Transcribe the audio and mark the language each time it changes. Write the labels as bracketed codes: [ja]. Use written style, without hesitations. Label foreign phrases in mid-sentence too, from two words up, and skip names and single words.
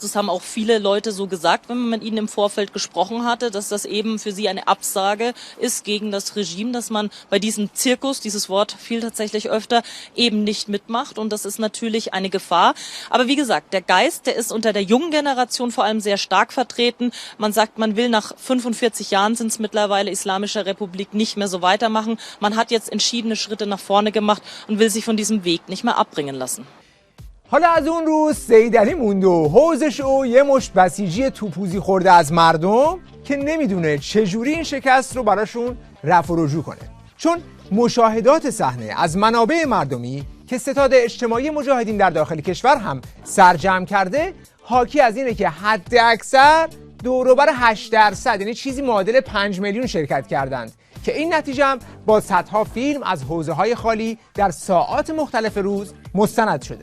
[de] Das haben auch viele Leute so gesagt, wenn man mit ihnen im Vorfeld gesprochen hatte, dass das eben für sie eine Absage ist gegen das Regime, dass man bei diesem Zirkus, dieses Wort fiel tatsächlich öfter, eben nicht mitmacht und das ist natürlich eine Gefahr. Aber wie gesagt, der Geist, der ist unter der jungen Generation vor allem sehr stark vertreten. Man sagt, man will nach 45 Jahren sind es mittlerweile Islamischer Republik nicht mehr so weitermachen. Man hat jetzt entschiedene Schritte nach vorne gemacht und will sich von diesem Weg nicht mehr abbringen lassen. [fa] حالا از اون روز سیدعلی موند و حوزش و یه مشت بسیجی توپوزی خورده از مردم که نمیدونه چجوری این شکست رو براشون رفع و رجوع کنه. چون مشاهدات صحنه از منابع مردمی که ستاد اجتماعی مجاهدین در داخل کشور هم سرجم کرده حاکی از اینه که حد اکثر دوروبر 8%، یعنی چیزی معادل 5 میلیون شرکت کردند که این نتیجه هم با صدها فیلم از حوزه‌های خالی در ساعات مختلف روز مستند شده.